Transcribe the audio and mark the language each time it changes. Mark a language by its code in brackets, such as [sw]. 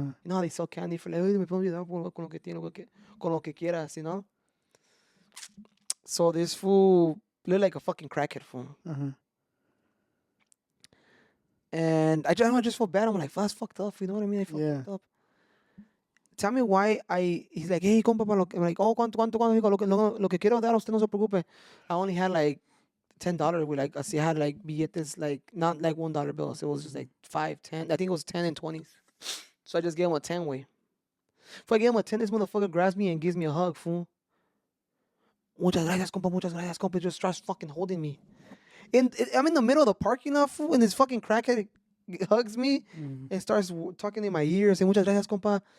[en] You know how they sell candy for like, [es] "Oye, me puedo ayudar con lo que tiene, con lo que quieras, [en] you know? So this fool looked like a fucking crackhead, fool. Uh-huh. And I just felt bad. I'm like, that's fucked up. You know what I mean? I felt Yeah. fucked up. Tell me why he's like, hey, compa, pa I'm like, oh, [es] ¿cuánto? Digo, lo que quiero dar, usted no se preocupe. [en] I only had like $10 with like, I had like billetes, like, not like $1 bills. It was just like 5, 10. I think it was 10 and 20s. So I just gave him a 10 way. If I gave him a 10, this motherfucker grabs me and gives me a hug, fool. [es] Muchas gracias, compa. [en] Just starts fucking holding me. I'm in the middle of the parking lot, fool, and this fucking crackhead hugs me and starts talking in my ear, saying, [es] muchas gracias, compa.